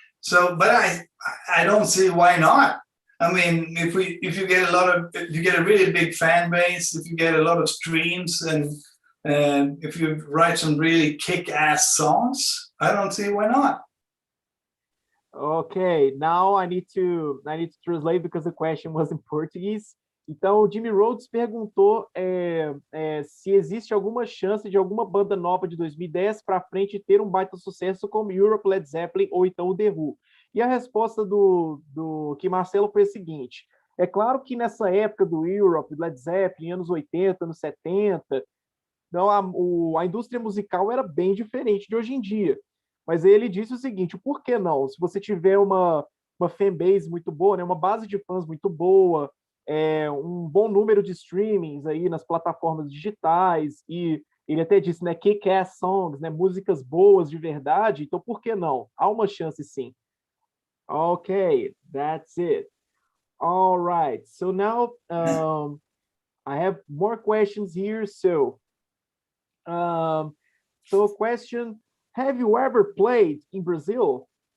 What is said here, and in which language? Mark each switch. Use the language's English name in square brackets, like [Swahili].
[English] So, but I don't see why not. I mean, if you get if you get a really big fan base, if you get a lot of streams, and if you write some really kick-ass songs, I don't see why not. Okay, now I need to translate because the question was in Portuguese. [Portuguese] Então, o Jimmy Rhodes perguntou se existe alguma chance de alguma banda nova de 2010 para frente ter um baita sucesso como Europe, Led Zeppelin ou então o The Who. E a resposta do Kee Marcello foi a seguinte: é claro que nessa época do Europe, Led Zeppelin, anos 80, anos 70, então a indústria musical era bem diferente de hoje em dia. Mas ele disse o seguinte: por que não? Se você tiver uma fanbase muito boa, né, uma base de fãs muito boa, um bom número de streamings aí nas plataformas digitais, e ele até disse, né, [English] kick-ass songs, [Portuguese] né, músicas boas de verdade, então por que não? Há uma chance sim. [English] Okay, that's it. All right, so now I have more questions here. So question, have you ever played in Brazil?